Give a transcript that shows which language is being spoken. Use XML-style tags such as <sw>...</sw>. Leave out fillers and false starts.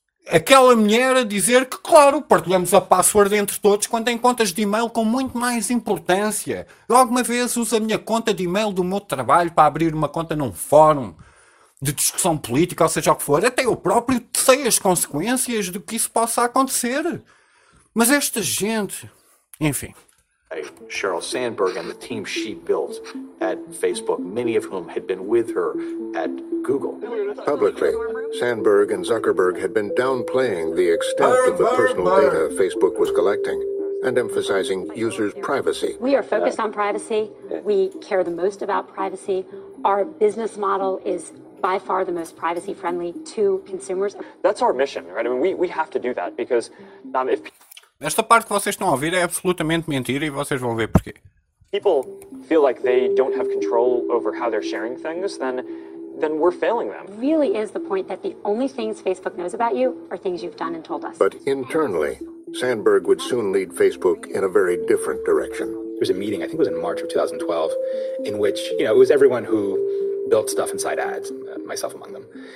<pt>aquela mulher a dizer que, claro, partilhamos a password entre todos quando tem contas de e-mail com muito mais importância. Eu alguma vez uso a minha conta de e-mail do meu trabalho para abrir uma conta num fórum de discussão política, ou seja o que for. Até eu próprio sei as consequências de que isso possa acontecer. Mas esta gente... Enfim.</pt> <en>Sheryl Sandberg and the team she built at Facebook, many of whom had been with her at Google. Publicly, Sandberg and Zuckerberg had been downplaying the extent of the personal data Facebook was collecting and emphasizing users' privacy. We are focused on privacy. We care the most about privacy. Our business model is by far the most privacy-friendly to consumers. That's our mission, right? I mean, we have to do that because if...</en> <pt>Esta parte que vocês estão a ouvir é absolutamente mentira e vocês vão ver porquê.</pt> <en>People feel like they don't have control over how they're sharing things, then we're failing them. Really is the point that the only things Facebook knows about you are things you've done and told us. But internally, Sandberg would soon lead Facebook in a very different direction. There was a meeting, I think it was in March of 2012, in which, you know, it was everyone who built stuff inside ads, myself among them.</en>